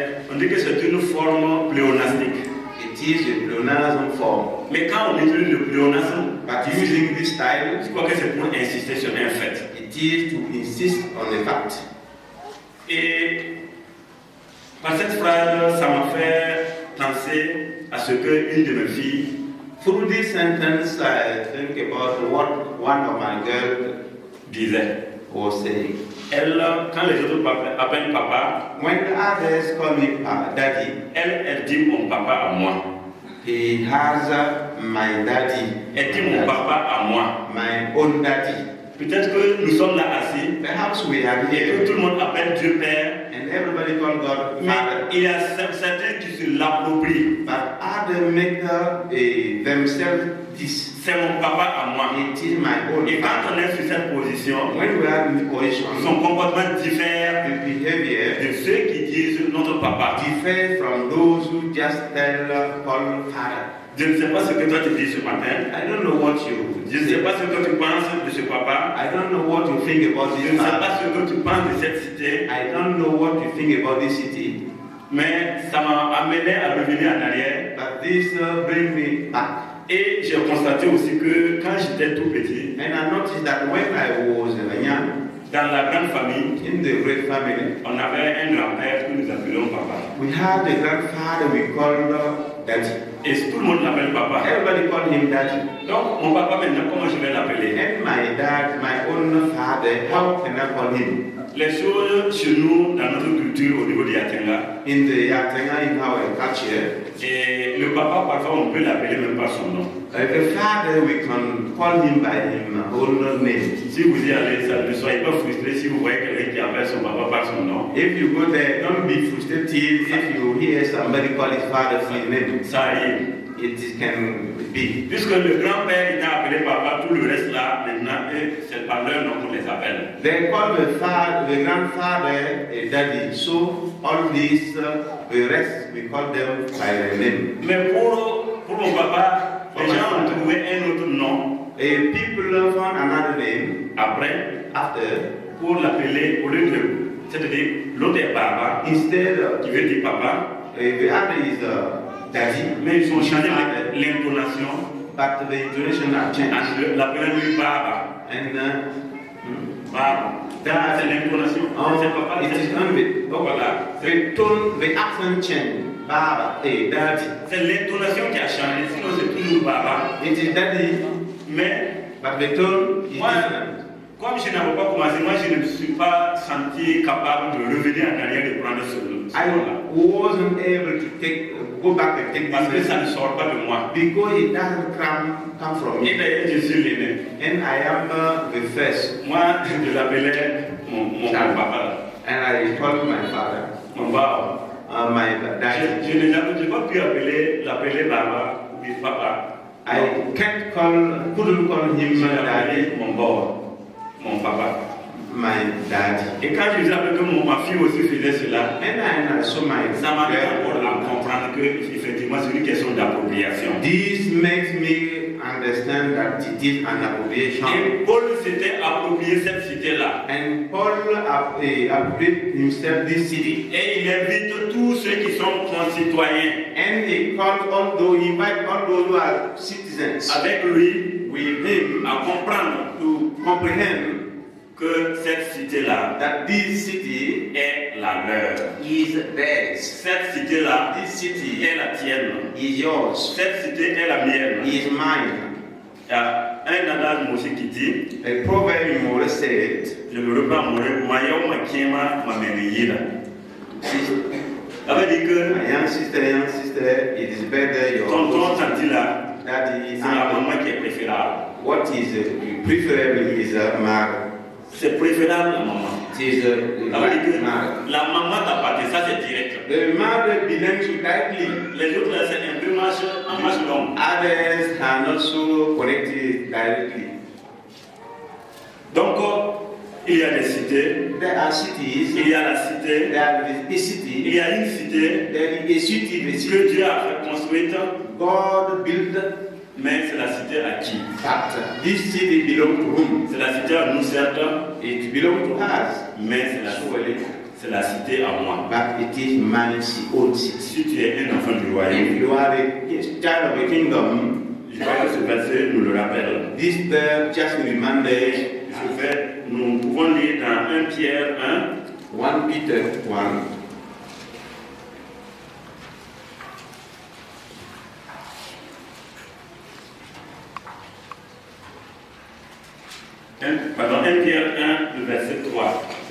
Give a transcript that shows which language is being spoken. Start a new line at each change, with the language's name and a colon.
French: On dit que c'est une forme pléonastique.
English: It is a pleonasm form,
French: Mais quand on utilise le pléonasme,
English: but using this style,
French: je crois que c'est pour insister sur un fait.
English: it is to insist on the fact.
French: Et par cette phrase, ça m'a fait penser à ce que une de mes filles
English: Through this sentence, I think about what one of my girls
French: disait.
English: was saying.
French: Elle, quand les autres appellent papa,
English: When the others call me daddy,
French: elle dit mon papa à moi.
English: he has my daddy,
French: Elle dit mon papa à moi.
English: my own daddy.
French: Peut-être que nous sommes là assis
English: Perhaps we are
French: et que
English: here
French: tout le monde appelle Dieu Père,
English: and everybody call God
French: mais
English: Father,
French: il y a certains qui se l'approprient.
English: but others make themselves this.
French: C'est mon papa à moi.
English: It is my own
French: Et quand on
English: father.
French: est sur cette position,
English: When we are in this position,
French: son comportement diffère
English: the behavior
French: de ceux qui disent notre papa.
English: differs from those who just call Father.
French: Je ne sais pas ce que toi tu dis ce matin.
English: I don't know what you
French: Je ne sais pas ce que tu penses de ce papa.
English: I don't know what you think about
French: Je
English: this
French: ne sais
English: father.
French: pas ce que tu penses de cette cité.
English: I don't know what you think about this city.
French: Mais ça m'a amené à revenir en arrière.
English: But this bring me back.
French: Et j'ai constaté aussi que quand j'étais tout petit,
English: And I noticed that when I was young,
French: dans la grande famille,
English: in the great family,
French: on avait un grand-père que nous appelions papa.
English: we had a grandfather we called Daddy.
French: Et tout le monde l'appelle papa.
English: Everybody called him Daddy.
French: Donc mon papa maintenant, comment je vais l'appeler?
English: And my dad, my own father, how can I call him?
French: Les choses chez nous, dans notre culture au niveau de Yatenga,
English: In the Yatenga, in our culture,
French: et le papa, parfois, on peut l'appeler même par son nom.
English: the father, we can call him by his own name.
French: Si vous y allez, ça, ne soyez pas frustrés si vous voyez quelqu'un qui appelle son papa par son nom.
English: If you go there, don't be frustrated if you hear somebody call his father his name.
French: Ça arrive.
English: It can be.
French: Puisque le grand-père était appelé papa, tout le reste là, maintenant, c'est par leur nom qu'on les appelle.
English: They call the grandfather a daddy. So all these, the rest, we call them by their name.
French: Mais pour mon papa, les gens ont trouvé un autre nom
English: People found another name
French: après
English: after,
French: pour l'appeler, au lieu de, c'est-à-dire l'autre est baba,
English: instead
French: qui veut dire papa,
English: the other is daddy.
French: mais ils ont changé l'intonation
English: But the intonation have changed.
French: en l'appelant lui baba.
English: And
French: Baba. Ça, c'est l'intonation. C'est papa,
English: it is
French: c'est
English: done with.
French: donc voilà.
English: The tone, the accent change. Baba, daddy.
French: C'est l'intonation qui a changé, sinon c'est toujours baba.
English: It is daddy,
French: Mais
English: but the tone is
French: moi,
English: different.
French: comme je n'avais pas commencé, moi je ne me suis pas senti capable de revenir en arrière et de prendre ce
English: I
French: nom-là.
English: wasn't able to go back and take
French: Parce que
English: this
French: ça ne
English: message
French: sort pas de moi.
English: because it doesn't come from
French: Et
English: me.
French: d'ailleurs, je suis l'aîné.
English: And I am the first.
French: Moi, je l'appelais mon papa.
English: And I called my father,
French: Mon baba.
English: my daddy.
French: Je n'ai pas pu l'appeler baba ou bien papa.
English: I couldn't call him
French: Je
English: my daddy,
French: l'appelais mon bord, mon papa.
English: my daddy.
French: Et quand je disais que ma fille aussi faisait cela,
English: And I saw my
French: ça m'a fait
English: girl.
French: encore à comprendre que effectivement c'est une question d'appropriation.
English: This makes me understand that it is an appropriation.
French: Et Paul s'était approprié cette cité-là.
English: And Paul appropriated himself this city.
French: Et il invite tous ceux qui sont concitoyens
English: And he invite all those who are citizens
French: avec lui
English: with him
French: à comprendre
English: to comprehend
French: que cette cité-là
English: that this city
French: est la leur.
English: is theirs.
French: Cette cité-là
English: This city
French: est la tienne.
English: is yours.
French: Cette cité est la mienne.
English: Is mine.
French: Il y a un adage aussi qui dit,
English: A proverb in Mole said,
French: je le reprends,
Mossi: Mayo Makiema Mameniyina.
French: Ça veut dire que
English: my young sister, it is better your
French: tonton, tanti là,
English: daddy,
French: c'est la maman qui est préférable.
English: what is preferable is mother.
French: C'est préférable la maman.
English: It is
French: Ça veut dire
English: like
French: que
English: mother.
French: la maman t'appartient, ça c'est direct.
English: The mother belongs to directly.
French: Les autres là, c'est un peu en marche longue.
English: Others are not so connected directly.
French: Donc, il y a des cités,
English: There are cities,
French: il y a la cité,
English: there are a
French: il
English: city,
French: y a une cité
English: there is a city, the
French: que
English: city
French: Dieu a fait construite,
English: God built,
French: mais c'est la cité à qui?
English: but this city belongs to whom?
French: C'est la cité à nous certes,
English: It belongs to us,
French: mais
English: surely,
French: c'est la cité à moi.
English: but it is man's own city.
French: Si tu es un enfant du royaume,
English: If you are a child of a kingdom,
French: je crois que ce verset nous le rappelle.
English: this verse just reminded
French: Nous pouvons lire dans 1 Pierre 1,
English: 1 Peter 1.
French: Pardon, 1 Pierre 1, le verset 3.